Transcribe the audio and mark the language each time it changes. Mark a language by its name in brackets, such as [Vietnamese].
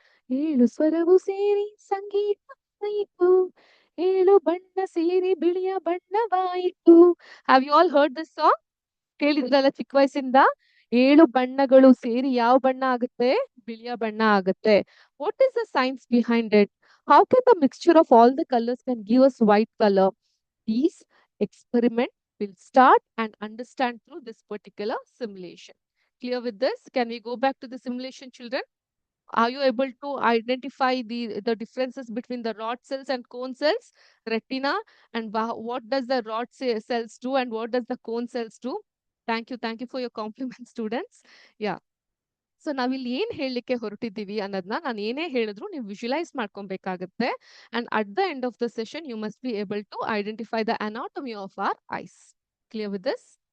[Kannada] 7 ಸ್ವರವು ಸೇರಿ ಸಂಗೀತವಾಯಿತು, 7 ಬಣ್ಣ ಸೇರಿ ಬಿಳಿಯ ಬಣ್ಣವಾಯಿತು. [English] Have you all heard this song? [Kannada] ಕೇಳಿದ್ರಲ್ಲ ಚಿಕ್ಕ ವಯಸ್ಸಿಂದ? 7 ಬಣ್ಣಗಳು ಸೇರಿ ಯಾವ ಬಣ್ಣ ಆಗುತ್ತೆ? ಬಿಳಿಯ ಬಣ್ಣ ಆಗುತ್ತೆ. [English] What is the science behind it? How can the mixture of all the colors can give us white color? These experiment will start and understand through this particular simulation. Clear with this? Can we go back to the simulation, children? Are you able to identify the differences between the rod cells and cone cells, retina, and what does the rod cells do and what does the cone cells do? Thank you for your compliment, students. Yeah. [Kannada] So ನಾವಿಲ್ಲಿ ಏನ್ ಹೇಳಲಿಕ್ಕೆ ಹೊರಟಿದ್ದೀವಿ ಅನ್ನೋದನ್ನ ನಾನು ಏನೇ ಹೇಳಿದ್ರು ನೀವು visualise ಮಾಡ್ಕೊಬೇಕಾಗುತ್ತೆ. [English] And at the end of the session you must be able to identify the anatomy of our eyes. Clear with this?